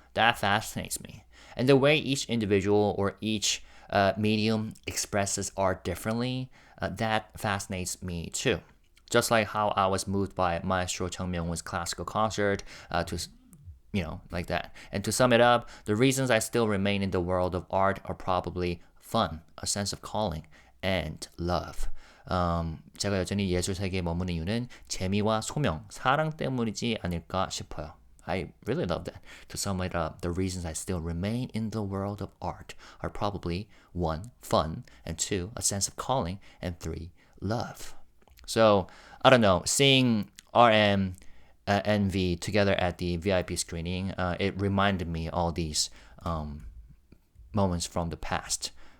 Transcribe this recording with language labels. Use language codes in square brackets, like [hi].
[en] That fascinates me. And the way each individual or each medium expresses art differently, that fascinates me too. Just like how I was moved by Maestro Chung Myung-hoon's classical concert like that. And to sum it up, the reasons I still remain in the world of art are probably fun, a sense of calling, and love. [ko] 제가 여전히 예술 세계에 머무는 이유는 재미와 소명, 사랑 때문이지 않을까 싶어요. [en] I really love that. To sum it up, the reasons I still remain in the world of art are probably 1, fun, and 2, a sense of calling, and 3, love. So, I don't know, seeing RM and V together at the VIP screening, it reminded me all these moments from the past.